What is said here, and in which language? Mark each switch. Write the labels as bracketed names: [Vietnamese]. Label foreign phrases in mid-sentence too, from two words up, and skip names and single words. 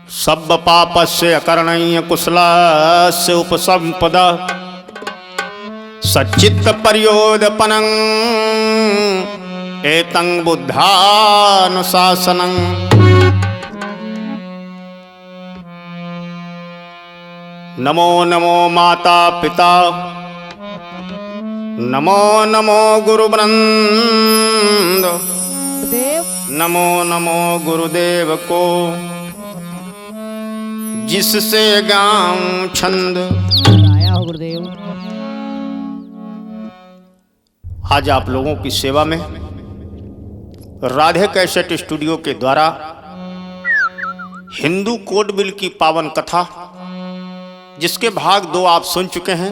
[Pali] सब्ब पापस्य अकरणीय कुशलस्य उपसंपदा सच्चित्त पर्योदपनं एतं बुद्धानुशासनं। [Hindi] नमो नमो माता पिता, नमो नमो गुरुवृंद, नमो नमो गुरुदेव को, जिससे गाऊं छंद। आया हो गुरुदेव। आज आप लोगों की सेवा में राधे कैसेट स्टूडियो के द्वारा हिंदू कोड बिल की पावन कथा, जिसके भाग 2 आप सुन चुके हैं।